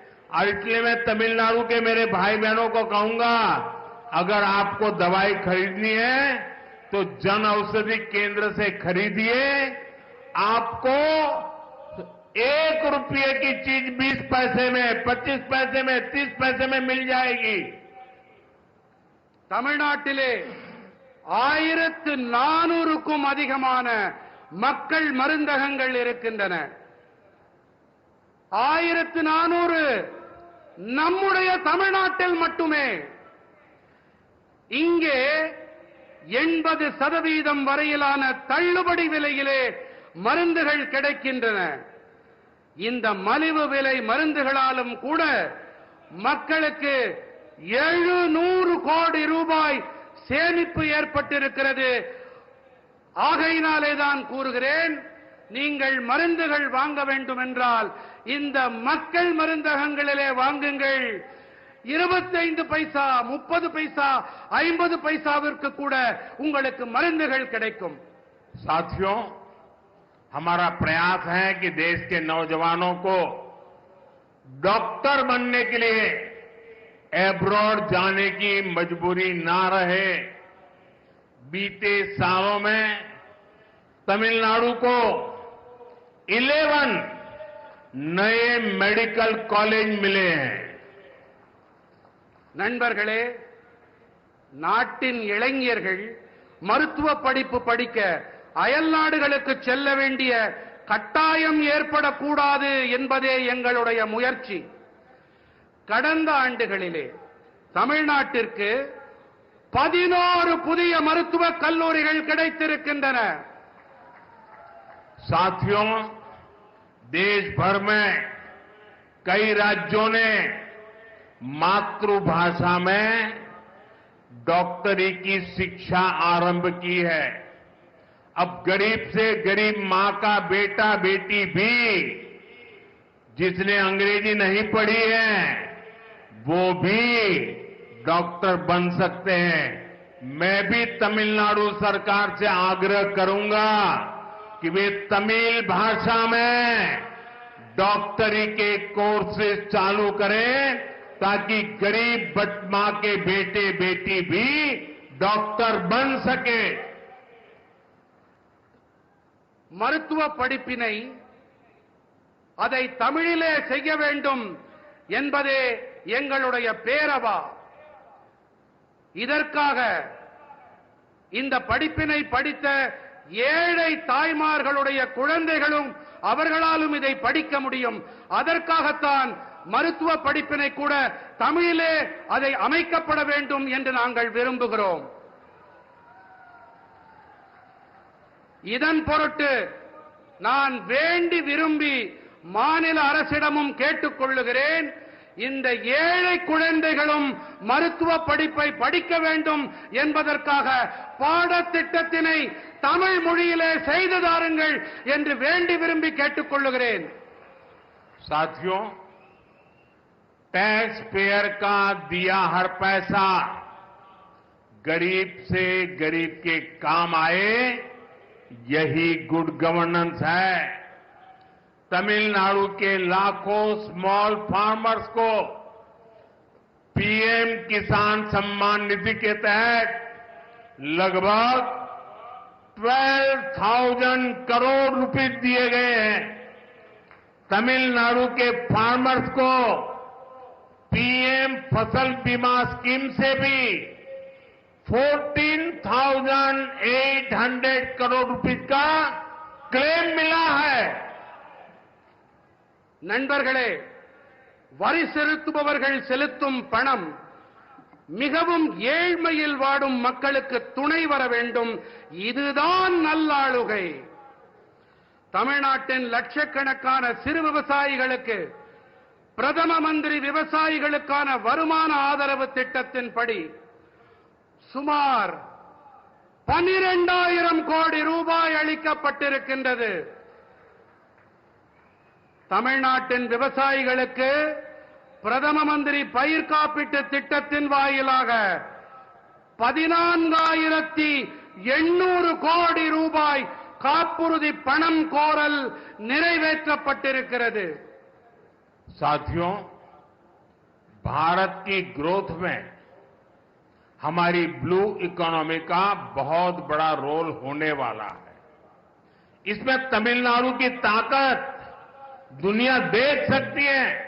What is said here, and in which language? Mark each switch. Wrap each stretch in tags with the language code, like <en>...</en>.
<hi>और इसलिए मैं तमिलनाडु के मेरे भाई बहनों को कहूंगा, अगर आपको दवाई खरीदनी है तो जन औषधि केंद्र से खरीदिए। आपको 1 रुपये की चीज 20 पैसे में, 25 पैसे में, 30 पैसे में मिल जाएगी।</hi> <ta>தமிழ்நாட்டிலே 1400க்கும் அதிகமான மக்கள் மருந்தகங்கள் இருக்கின்றன. 1400 நம்முடைய தமிழ்நாட்டில் மட்டுமே. இங்கே 80% வரையிலான தள்ளுபடி விலையிலே மருந்துகள் கிடைக்கின்றன. இந்த மலிவு விலை மருந்துகளாலும் கூட மக்களுக்கு 700 கோடி ரூபாய் சேமிப்பு ஏற்பட்டிருக்கிறது. ஆகையினாலே தான் கூறுகிறேன், நீங்கள் மருந்துகள் வாங்க வேண்டும் என்றால் இந்த மக்கள் மருந்தகங்களிலே வாங்குங்கள். 25 பைசா, 30 பைசா, 50 பைசாவிற்கு கூட உங்களுக்கு மருந்துகள் கிடைக்கும்.</ta> <hi>साथियों, हमारा प्रयास है कि देश के नौजवानों को डॉक्टर बनने के लिए एब्रॉड जाने की मजबूरी ना रहे। बीते सालों में तमिलनाडु को 11 नए मेडिकल कॉलेज मिले हैं।</hi> <ta>நண்பர்களே, நாட்டின் இளைஞர்கள் மருத்துவ படிப்பு படிக்க அயல் நாடுகளுக்கு செல்ல வேண்டிய கட்டாயம் ஏற்படக்கூடாது என்பதே எங்களுடைய முயற்சி. கடந்த ஆண்டுகளிலே தமிழ்நாட்டிற்கு 11 புதிய மருத்துவக் கல்லூரிகள் கிடைத்திருக்கின்றன.</ta> <hi>साथियों, देश भर में कई राज्यों ने मातृभाषा में डॉक्टरी की शिक्षा आरंभ की है। अब गरीब से गरीब मां का बेटा बेटी भी जिसने अंग्रेजी नहीं पढ़ी है वो भी डॉक्टर बन सकते हैं। मैं भी तमिलनाडु सरकार से आग्रह करूंगा कि वे तमिल भाषा में डॉक्टरी के कोर्सेज चालू करें ताकि गरीब मां के बेटे बेटी भी डॉक्टर बन सके।</hi> <ta>மருத்துவ படிப்பினை அதை தமிழிலே செய்ய வேண்டும் என்பதே எங்களுடைய பேரவா. இதற்காக இந்த படிப்பினை படித்த ஏழை தாய்மார்களுடைய குழந்தைகளும் அவர்களாலும் இதை படிக்க முடியும். அதற்காகத்தான் மருத்துவ படிப்பினை கூட தமிழிலே அதை அமைக்கப்பட வேண்டும் என்று நாங்கள் விரும்புகிறோம். இதன் பொருட்டு நான் வேண்டி விரும்பி மாநில அரசிடமும் கேட்டுக் கொள்ளுகிறேன், இந்த ஏழை குழந்தைகளும் மருத்துவ படிப்பை படிக்க வேண்டும் என்பதற்காக பாடத்திட்டத்தினை தமிழ் மொழியிலே செய்து தாருங்கள் என்று வேண்டி விரும்பி கேட்டுக் கொள்ளுகிறேன்.</ta> <hi>साथियों, टैक्स पेयर का दिया हर पैसा गरीब से गरीब के काम आए, यही गुड गवर्नेंस है। तमिलनाडु के लाखों स्मॉल फार्मर्स को पीएम किसान सम्मान निधि के तहत लगभग 12,000 करोड़ रुपए दिए गए हैं। तमिलनाडु के फार्मर्स को पीएम फसल बीमा स्कीम से भी 14,800 करोड़ रुपए का क्लेम मिला है।</hi> <ta>நண்பர்களே, வரி செலுத்துபவர்கள் செலுத்தும் பணம் மிகவும் ஏழ்மையில் வாடும் மக்களுக்கு துணை வர வேண்டும். இதுதான் நல்லாளுகை. தமிழ்நாட்டின் லட்சக்கணக்கான சிறு விவசாயிகளுக்கு பிரதம மந்திரி விவசாயிகளுக்கான வருமான ஆதரவு திட்டத்தின்படி சுமார் 12,000 கோடி ரூபாய் அளிக்கப்பட்டிருக்கின்றது. தமிழ்நாட்டின் விவசாயிகளுக்கு பிரதம மந்திரி பயிர் காப்பீட்டு திட்டத்தின் வாயிலாக 14,800 கோடி ரூபாய் காப்புறுதி பணம் கோரல் நிறைவேற்றப்பட்டிருக்கிறது.</ta> <hi>साथियों, भारत की ग्रोथ में हमारी ब्लू इकोनॉमी का बहुत बड़ा रोल होने वाला है. इसमें तमिलनाडु की ताकत दुनिया देख सकती है.</hi>